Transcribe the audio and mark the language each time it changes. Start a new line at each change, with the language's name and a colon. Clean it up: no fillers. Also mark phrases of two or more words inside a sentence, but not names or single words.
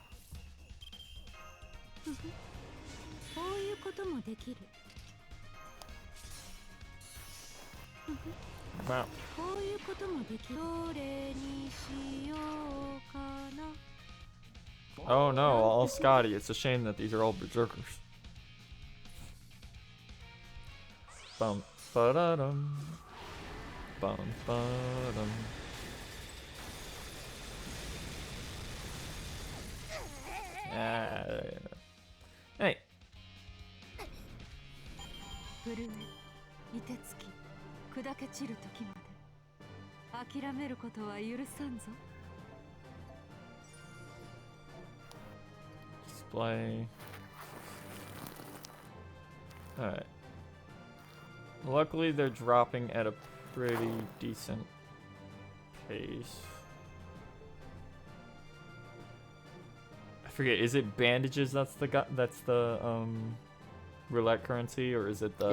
English: Wow. Oh no, all Scotty. It's a shame that these are all berserkers. Bum ba-da-dum. Bum ba-dum. Hey.
Japanese: 震え、凍てつき、砕け散る時まで諦めることは許さんぞ。
English: Display. Alright. Luckily, they're dropping at a pretty decent pace. I forget, is it bandages that's the roulette currency, or is it the...